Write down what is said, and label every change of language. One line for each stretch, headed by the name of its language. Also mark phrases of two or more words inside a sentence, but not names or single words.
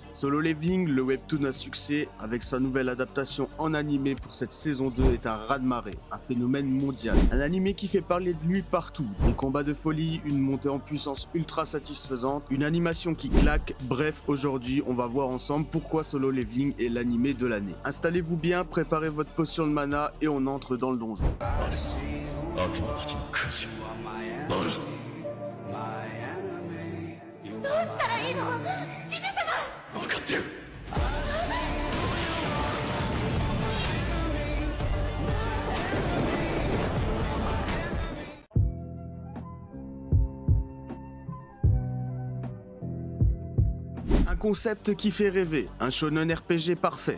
French: Solo Leveling, le webtoon à succès, avec sa nouvelle adaptation en animé pour cette saison 2 est un raz-de-marée, un phénomène mondial. Un animé qui fait parler de lui partout, des combats de folie, une montée en puissance ultra satisfaisante, une animation qui claque, bref, aujourd'hui on va voir ensemble pourquoi Solo Leveling est l'animé de l'année. Installez-vous bien, préparez votre potion de mana et on entre dans le donjon.
Japanese: どうしたらいいのジネ様。分かってる。
French: Un concept qui fait rêver, un shonen RPG parfait.